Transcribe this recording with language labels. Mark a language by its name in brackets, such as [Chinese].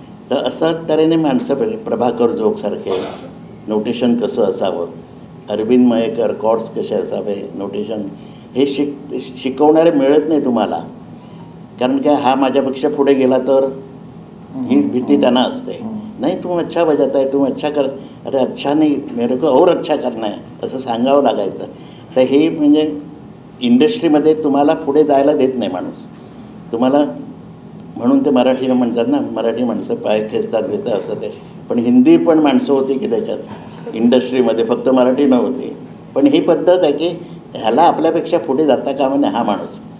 [Marathi] तर असा तऱ्हेने माणसं, प्रभाकर जोगसारखे, नोटेशन कसं असावं, अरविंद मयेकर कॉर्ड्स कसे असावे, नोटेशन हे शिकवणारे मिळत नाही तुम्हाला. कारण काय, हा माझ्यापेक्षा पुढे गेला तर ही भीती त्यांना असते. [Hindi] नाही तुम अच्छा बजाता है, तुम अच्छा कर, अरे अच्छा नाही मेरे को और अच्छा करना है [Marathi] असं सांगावं लागायचं. तर हे म्हणजे इंडस्ट्रीमध्ये तुम्हाला पुढे जायला देत नाही माणूस तुम्हाला. म्हणून ते मराठीला म्हणतात ना, मराठी माणसं पाय खेचतात भेटतात असं ते. पण हिंदी पण माणसं होती की त्याच्यात इंडस्ट्रीमध्ये, फक्त मराठी नव्हती. पण ही पद्धत आहे की ह्याला आपल्यापेक्षा पुढे जाता कामा नये हा माणूस.